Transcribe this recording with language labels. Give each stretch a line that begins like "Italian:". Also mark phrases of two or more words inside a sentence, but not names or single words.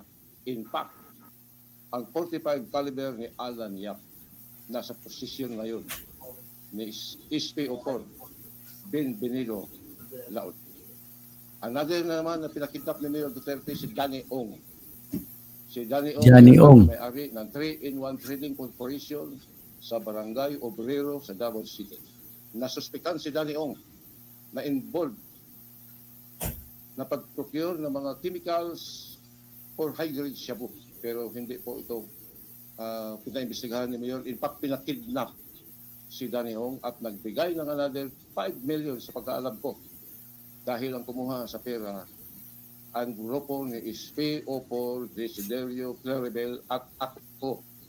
Filipino: In fact, ang 45 caliber ni Alan Yap nasa posisyon ngayon ni SPO4 Benvenido Laod. Another na naman na pinakidnap ni Mayor Duterte si Danny Ong. Si Danny Ong, may-ari ng 3-in-1 Trading Corporation sa Barangay Obrero sa Davao City. Nasuspikan si Danny Ong na involved na pag-procure ng mga
English: chemicals for high-grade
Filipino: shabu. Pero hindi po ito pinaimbestigahan ni Mayor. In fact, pinakidnap si Danny Ong at nagbigay ng
English: another 5 million
Filipino: sa pagkaalam ko dahil ang kumuha sa pera ang grupo ni SPO4, Desiderio, Claribel at ako.